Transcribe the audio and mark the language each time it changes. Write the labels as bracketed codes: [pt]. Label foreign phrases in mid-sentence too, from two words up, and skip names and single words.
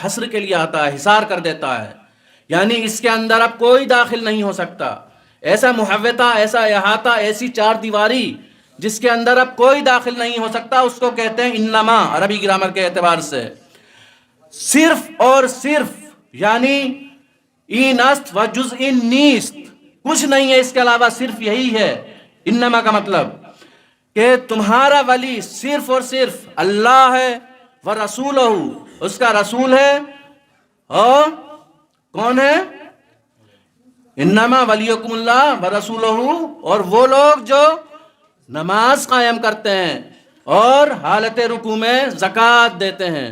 [ur] حصر کے لیے آتا ہے، حصار کر دیتا ہے، یعنی اس کے اندر اب کوئی داخل نہیں ہو سکتا۔ ایسا محوطہ، ایسا احاطہ، ایسی چار دیواری جس کے اندر اب کوئی داخل نہیں ہو سکتا، اس کو کہتے ہیں انما، عربی گرامر کے اعتبار سے۔ صرف اور صرف یعنی [fa] این است و جز این نیست، [ur] کچھ نہیں ہے اس کے علاوہ، صرف یہی ہے انما کا مطلب، کہ تمہارا ولی صرف اور صرف اللہ ہے، ورسولہ، اس کا رسول ہے، اور کون ہے؟ [ar] انما ولیکم اللہ ورسولہ، [ur] اور وہ لوگ جو نماز قائم کرتے ہیں اور حالت رکوع میں زکوٰۃ دیتے ہیں۔